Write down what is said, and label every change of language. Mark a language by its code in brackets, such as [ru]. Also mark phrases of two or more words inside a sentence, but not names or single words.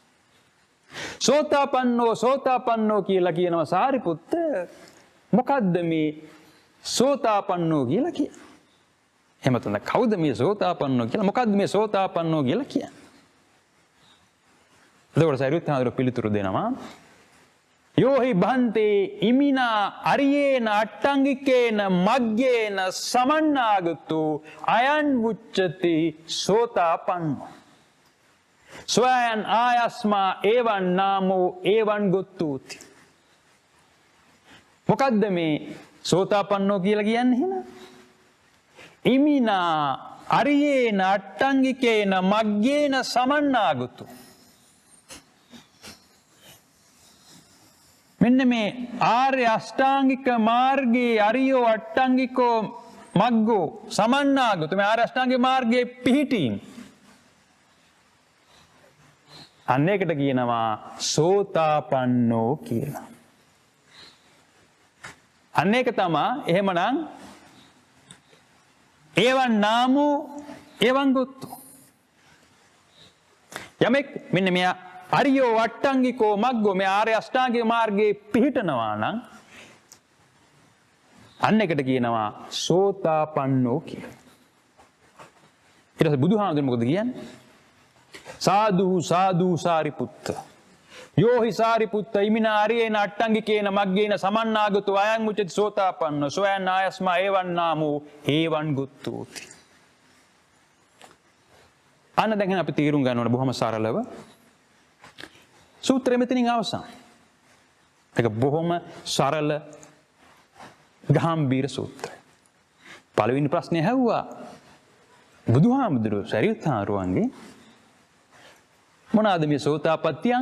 [si] සෝතාපන්නෝ කියලා කියනවා සාරිපුත්ත. මොකද්ද මේ සෝතාපන්නෝ කියලා කියන්නේ? එහෙම තමයි කවුද මේ සෝතාපන්නෝ කියලා? මොකද්ද මේ සෝතාපන්නෝ කියලා කියන්නේ? එතකොට සරියුත් හාමුදුරුවෝ පිළිතුරු දෙනවා [pi] යෝහි බන්තේ ඉමිනා අරියේන අට්ටංගිකේන මග්ගේන සමන්නාගතු අයන් වුච්චති සෝතාපන්නෝ ස්වයන් ආයස්මා ඒවන් නාමෝ ඒවන් ගොත්තූති. [si] මොකද්ද මේ සෝතාපන්නෝ කියලා කියන්නේ එහෙනම්? [pi] ඉමිනා අරියේන අට්ටංගිකේන මග්ගේන සමන්නාගතු. [si] මෙන්න මේ ආර්ය අෂ්ටාංගික මාර්ගයේ [pi] අරියෝ අට්ටංගිකෝ මග්ගෝ සමන්නාගතු [si] මේ ආර්ය අෂ්ටාංගික මාර්ගයේ පිහිටීම අන්න ඒකට කියනවා සෝතාපන්නෝ කියලා. අන්න ඒක තමයි එහෙමනම් [pi] ඒවන් නාමෝ ඒවන් ගොත්තු. [si] යමෙක් මෙන්න මෙයා [pi] අරියෝ අට්ටංගිකෝ මග්ගෝ [si] මේ ආර්ය අෂ්ටාංගික මාර්ගයේ පිහිටනවා නම් අන්න එකට කියනවා සෝතාපන්නෝ කියලා. ඊට පස්සේ බුදුහාමුදුරුවෝ මොකද කියන්නේ? [pi] සාදු සාදු සාරිපුත්ත යෝහි සාරිපුත්ත ඉමිනා අරියේන අට්ටංගිකේන මග්ගේන සමන්නාගතු අයං උච්චති සෝතාපන්නෝ සෝයන් ආයස්මා ඒවන් නාමෝ ඒවන් ගුත්තෝති. [si] අන්න දැන් අපි තීරුම් ගන්න ඕන බොහොම සරලව සූත්‍රය මෙතනින් අවසන්. ඒක බොහොම සරල ගාම්භීර සූත්‍රය. පළවෙනි ප්‍රශ්නේ ඇහුවා බුදුහාමුදුරුවෝ සරියුත් හාමුදුරුවන්ගේ මොනවාද මේ සෝතාපට්ටි අංග?